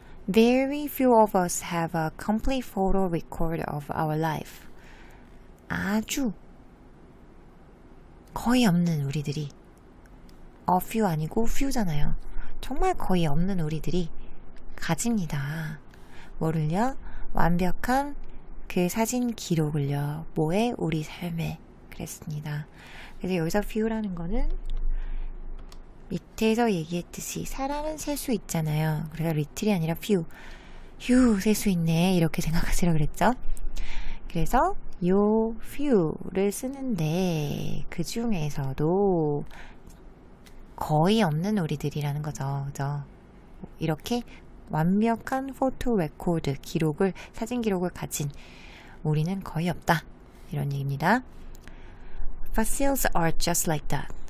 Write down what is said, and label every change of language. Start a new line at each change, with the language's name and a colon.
English: Very few of us have a complete photo record of our life.
Korean: 아주 거의 없는 우리들이
English: a few
Korean: 아니고 few잖아요. 정말 거의 없는 우리들이 가집니다. 뭐를요? 완벽한 그 사진 기록을요. 뭐에? 우리 삶에. 그랬습니다. 그래서 여기서 few라는 거는 밑에서 얘기했듯이 사람은 셀 수 있잖아요. 그래서 little이 아니라 few. 휴, 셀 수 있네. 이렇게 생각하시라고 그랬죠. 그래서 요 few를 쓰는데 그 중에서도 거의 없는 우리들이라는 거죠. 그죠? 이렇게 완벽한 포토 레코드 기록을, 사진 기록을 가진 우리는 거의 없다. 이런 얘기입니다.
English: Fossils are just like that.